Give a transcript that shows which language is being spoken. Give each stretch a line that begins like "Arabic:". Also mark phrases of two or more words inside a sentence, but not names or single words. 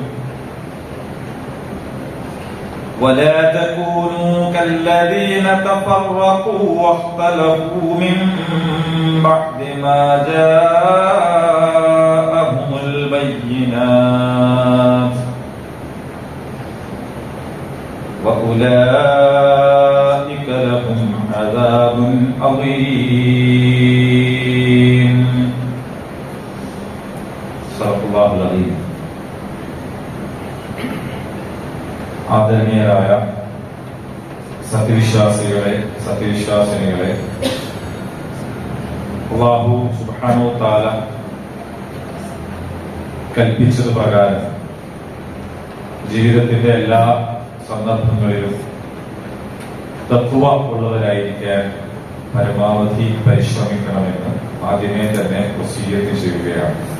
Arabic: ولا تكونوا كالذين تفرقوا واختلفوا من بعد ما جاءهم البينات وأولئك لهم عذاب عظيم. صدق الله العظيم.
Malayalam: ആദരണീയരായ സത്യവിശ്വാസിനികളെ, അല്ലാഹു
Arabic: سبحانه وتعالى
Malayalam: കൽപ്പിച്ചത് പ്രകാരം ജീവിതത്തിന്റെ എല്ലാ സന്ദർഭങ്ങളിലും തഖ്വ ഉള്ളവരായിരിക്കാൻ പരമാവധി പരിശ്രമിക്കണമെന്ന് ആദ്യമേ തന്നെ വസിയ്യത്ത് ചെയ്യുകയാണ്.